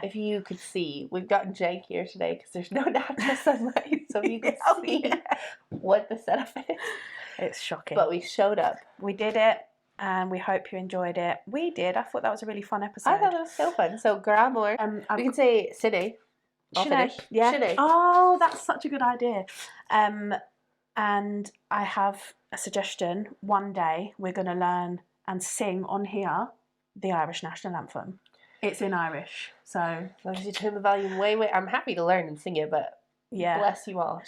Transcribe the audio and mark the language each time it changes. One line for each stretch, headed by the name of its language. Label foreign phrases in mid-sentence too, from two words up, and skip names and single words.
English: If you could see, we've gotten jankier today because there's no natural sunlight. So if you could see what the setup is. It's shocking. But we showed up. We did it. And we hope you enjoyed it. We did. I thought that was a really fun episode. I thought it was so fun. So, Grammar. We can say Cine. Yeah. Cine. Oh, that's such a good idea. And I have a suggestion. One day we're going to learn and sing on here the Irish national anthem. It's in Irish, so as long as you turn the volume way. I'm happy to learn and sing it, but bless you all.